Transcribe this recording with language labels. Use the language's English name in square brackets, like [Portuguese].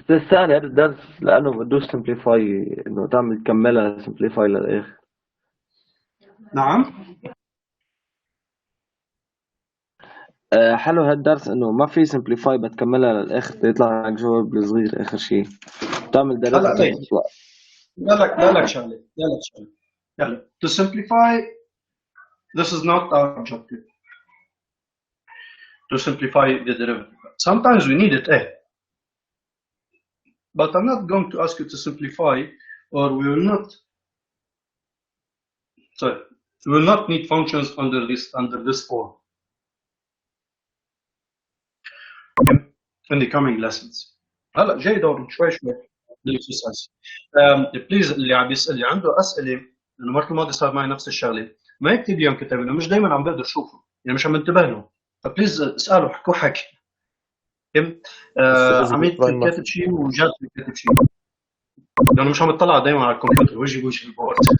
[Arabic] سهل هذا الدرس لانه بدوش سمبليفاي، انه تعمل تكملها سمبليفاي للاخر. نعم. حلو هالدرس انه ما في سمبليفاي بتكملها للاخر تطلع لك جواب الصغير اخر شيء تعمل ديريفيتيف. لا لك شغله يلا [English] to simplify this is not our objective to simplify the derivative. Sometimes we need it but I'm not going to ask you to simplify, or we will not need functions under this form in the coming lessons. [Arabic] هلا جاي دور شوي للاكسرسايز. بليز اللي عم يسال اللي عنده اسئله، لانه المره الماضيه صار معي نفس الشغله، ما يكتب لي كتاب لانه مش دائما عم بقدر اشوفه، يعني مش عم انتبه له، فبليز اسالوا احكوا حكي. عميد كاتب شيء وجاد كاتب شيء، لانه مش عم اطلع دائما على الكمبيوتر وجهي بوجه البورد.